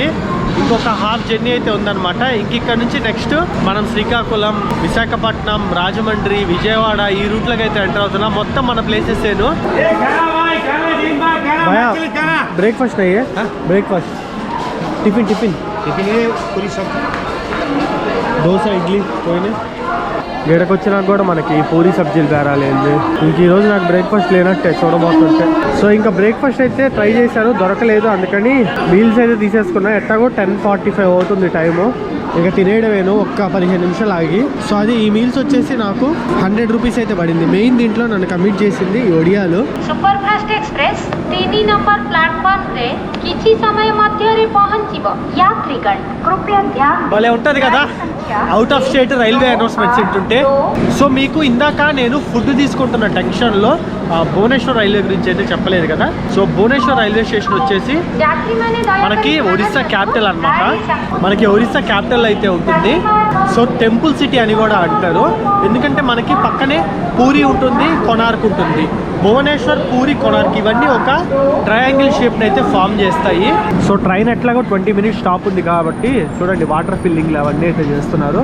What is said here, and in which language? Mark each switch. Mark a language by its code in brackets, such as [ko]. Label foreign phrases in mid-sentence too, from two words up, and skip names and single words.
[te] ఇంకొక [en] half journey [te] అయితే ఉందన్నమాట. ఇక్కడ నుంచి నెక్స్ట్ మనం శ్రీకాకుళం, విశాఖపట్నం, రాజమండ్రి, విజయవాడ ఈ రూట్లోకి అయితే ఎంటర్ అవుతున్నాం. మొత్తం మన ప్లేసెస్ ఏను. [en] బ్రేక్ఫాస్ట్ అయ్యే breakfast tiffin tiffin [hi] टिफिन है पूरी सब [te] దోశ ఇడ్లీ పోయినాయి. ఏడకి వచ్చినాక కూడా మనకి పూరి సబ్జీలు బేరాలేదు. ఇంక ఈరోజు నాకు బ్రేక్ఫాస్ట్ లేనట్టే చూడబోతుంటే. సో ఇంకా బ్రేక్ఫాస్ట్ అయితే ట్రై చేశాను, దొరకలేదు. అందుకని మీల్స్ అయితే తీసేసుకున్నా. ఎట్టాగో 10:45 అవుతుంది టైము. ఇంకా తినేయడమేను ఒక్క 15 నిమిషాలు ఆగి. సో అది ఈ మీల్స్ వచ్చేసి నాకు 100 రూపీస్ అయితే పడింది. మెయిన్ దీంట్లో నన్ను కమిట్ చేసింది ఈ ఒడియాలు. [or] ସୁପରଫାଷ୍ଟ ଏକ୍ସପ୍ରେସ 3 ନମ୍ବର ପ୍ଲାଟଫର୍ମ ରେ କିଛି ସମୟ ମଧ୍ୟ ରେ ପହୁଞ୍ଚିବୋ ଯାତ୍ରୀଗଣ କୃପୟା ଧ୍ୟାନ [te] భలే ఉంటుంది కదా [en] out of state railway announcements [te] ఏంటుంటే. సో మీకు ఇందాక నేను ఫుడ్ తీసుకుంటున్న టెన్షన్లో భువనేశ్వర్ రైల్వే గురించి అయితే చెప్పలేదు కదా. సో భువనేశ్వర్ [en] railway station [te] వచ్చేసి [or] ଯାତ୍ରୀ ମାନେ [te] మనకి ఒరిస్సా క్యాపిటల్ అన్నమాట. మనకి ఒరిస్సా క్యాపిటల్ అయితే ఉంటుంది. సో [en] temple city [te] అని కూడా అంటారు. ఎందుకంటే మనకి పక్కనే పూరి ఉంటుంది, కొనార్క్ ఉంటుంది. భువనేశ్వర్, పూరి, కొనార్క్ ఇవన్నీ ఒక [en] triangle shapeని [te] అయితే ఫామ్ చేస్తాయి. సో ట్రైన్ ఎట్లాగో 20 [en] minutes stop [te] ఉంది కాబట్టి చూడండి [en] water fillingలు [te] అవన్నీ అయితే చేస్తున్నారు.